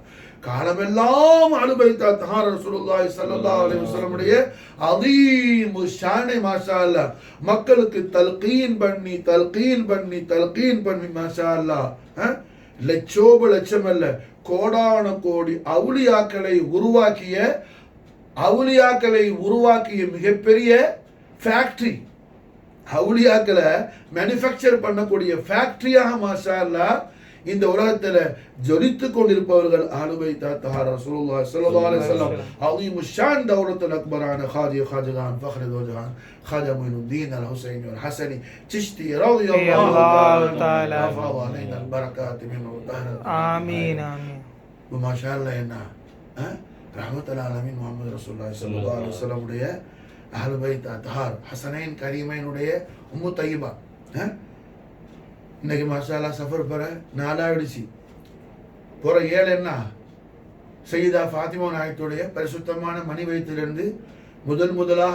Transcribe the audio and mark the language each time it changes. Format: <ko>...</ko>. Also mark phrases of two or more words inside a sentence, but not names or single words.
<ta>காலமெல்லாம்</ta> <ar>أهل البيت الأطهار رسول الله صلى الله عليه وسلم</ar> <ta>உடைய</ta> <ur>عظیم شان</ur> <ar>ما شاء الله</ar> <ta>மக்களுக்கு தல்கீன் பண்ணி</ta> <ar>ما شاء الله</ar> <ta>லட்சம் அல்ல கோடான கோடி அவுலியாக்களை உருவாக்கிய மிகப்பெரிய ஃபேக்டரி அவுலியாக்களை மேனுஃபேக்சர் பண்ணக்கூடிய ஃபேக்டரியாக</ta> <ar>ما شاء الله</ar> <ta>இந்த உலகத்தில் ஜொலித்து கொண்டிருப்பவர்கள்</ta> <ar>أهل البيت الأطهار رسول الله صلى الله عليه وسلم</ar> <ur>عظیم شان</ur> <ta>தௌலத்துல் அக்பரான காஜகான் ஃபக்ர் தௌஜஹான் خواجہ معین الدین الحسین الحسنی چشتی</ta> <ar>رضی اللہ تعالی عنہ علینا البرکات منه الطاهرة آمین آمین ما شاء الله</ar> <ta>என்ன</ta> <ar>رحمة للعالمين</ar> <ta>முஹம்மது</ta> <ar>رسول الله صلى الله عليه وسلم</ar> <ta>உடைய</ta> <ar>أهل البيت الأطهار الحسنين الكريمين</ar> <ta>உடைய</ta> <ar>أم طيبة</ar> <ta>இன்னைக்கு</ta> <ar>ما شاء الله</ar> <ta>சஃபர் போற 4 ஆயிடுச்சு போற 7 என்ன சையதா ஃபாத்திமா நாயத்துடைய பரிசுத்தமான மணி வயிற்றிலிருந்து முதலாக</ta>